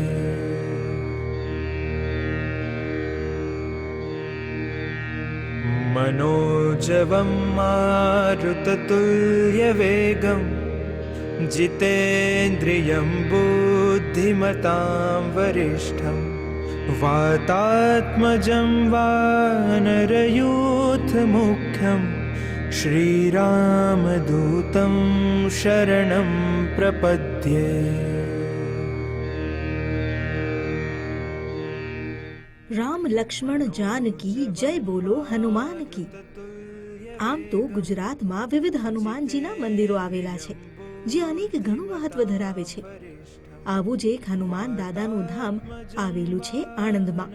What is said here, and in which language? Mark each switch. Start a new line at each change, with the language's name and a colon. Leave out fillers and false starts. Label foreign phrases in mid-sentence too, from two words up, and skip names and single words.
Sanskrit: मनोजवं मारुततुल्यवेगं जितेन्द्रियं बुद्धिमतां वरिष्ठं वातात्मजं वानरयूथमुख्यं श्रीरामदूतं शरणं प्रपद्ये.
Hindi: राम लक्ष्मण जानकी जय बोलो हनुमान की.
Gujarati: આમ તો ગુજરાતમાં વિવિધ હનુમાનજીના મંદિરો આવેલા છે, જે અનેક ઘણું મહત્વ ધરાવે છે. આવું જ એક હનુમાન દાદાનું ધામ આવેલું છે આણંદમાં.